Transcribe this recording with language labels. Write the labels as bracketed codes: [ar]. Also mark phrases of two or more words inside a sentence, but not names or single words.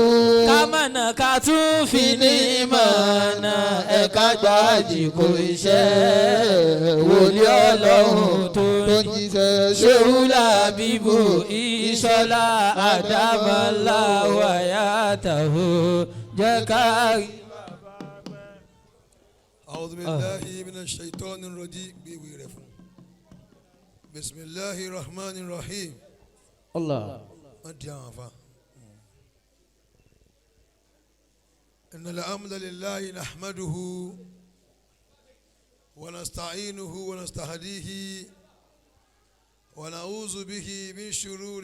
[yo] kámọ̀nà ká tún fi ní mọ̀nà ẹ̀ka gbàjì kò iṣẹ́. wòlíì Ọlọ́run tó ń jíṣẹ́ Ṣéhù Lábíbù Ìṣọ̀lá [ar] أدام الله حياته [yo] jẹ́ ká rí. [ar] أعوذ بالله من الشيطان الرجيم بسم الله الرحمن الرحيم. الله إن الحمد لله نحمده ونستعينه ونستهديه ونعوذ به من شرور